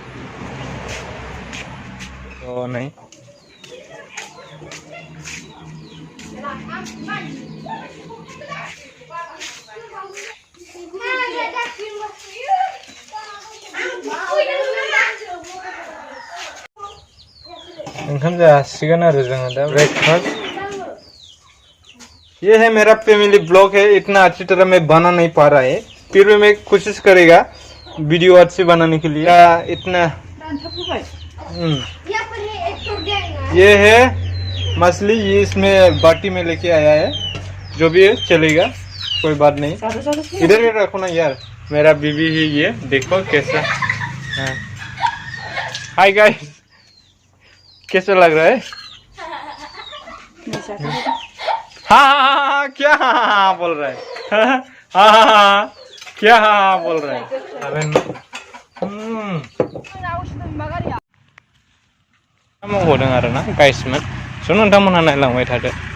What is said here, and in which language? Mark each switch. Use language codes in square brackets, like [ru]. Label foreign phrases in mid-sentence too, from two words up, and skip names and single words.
[brx] नै ओंखाम जासिगोन आरो जोङो दा ब्रेकफास्ट ये [hi] है मेरा फैमिली ब्लॉग है इतना अच्छी तरह मैं बना नहीं पा रहा है फिर भी मैं कोशिश करेगा वीडियो अच्छी बनाने के लिए इतना ये है मछली ये इसमें बाटी में लेके आया है जो भी है चलेगा कोई बात नहीं इधर ही रखो ना यार मेरा बीबी ही ये देखो कैसा [en] hi guys [hi] कैसा लग रहा है हाँ क्या हाँ बोल रहा है हाँ क्या हाँ बोल रहा है [brx] मावदों आरोना गाइसमोन स' नोंथांमोनहा नायलांबाय थादो